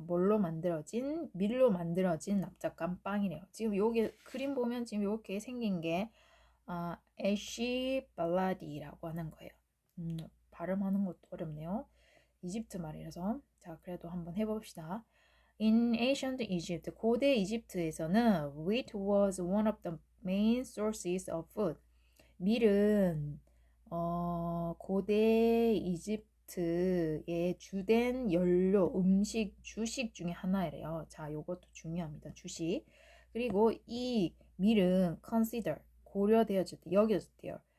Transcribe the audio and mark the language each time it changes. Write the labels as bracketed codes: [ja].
[ko] 밀로 만들어진 납작한 빵이래요. 지금 여기 그림 보면 지금 이렇게 생긴 게 애쉬 발라디라고 하는 거예요. 발음하는 것도 어렵네요. 이집트 말이라서. 자, 그래도 한번 해봅시다. [en] In ancient Egypt, [ko] 고대 이집트에서는 [en] wheat was one of the main sources of food. [ko] 밀은 고대 이집트 이집트의 주된 연료, 음식, 주식 중에 하나래요. 자, 요것도 중요합니다. 주식. 그리고 이 밀은 consider, 고려되어졌대, 여겨졌대요.